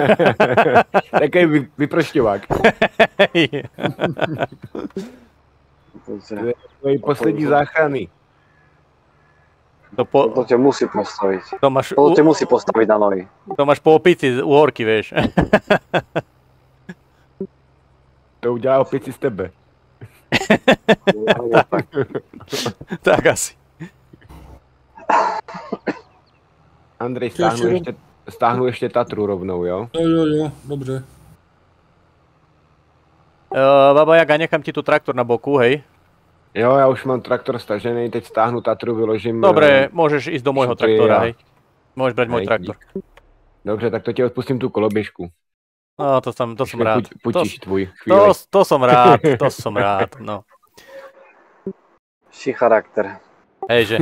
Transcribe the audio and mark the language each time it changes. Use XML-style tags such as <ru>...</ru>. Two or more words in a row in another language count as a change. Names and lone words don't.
<sk>Taký vyprošťovák.</sk> <cs>To je poslední záchrany.</cs> <sk>To ťa musí postaviť. To ťa musí postaviť na nohy. To máš po opici u horky, vieš.</sk> <cs>To udělá opici z tebe. Tak asi. Andrej, stáhnu ještě Tatru rovnou, jo? Jo, dobře.</cs> <sk>Baba Jaga, nechám ti tu traktor na boku, hej?</sk> <cs>Jo, já už mám traktor stažený, teď stáhnu Tatru, vyložím...</cs> <sk>Dobre, môžeš ísť do môjho traktora, hej? Môžeš brať môj traktor.</sk> <cs>Dobře, tak to ti odpustím tu koloběžku.</cs> <sk>No, to som rád.</sk> <cs>Putíš tvůj chvíli.</cs> <sk>To som rád, no. Si charakter. Hejže.</sk>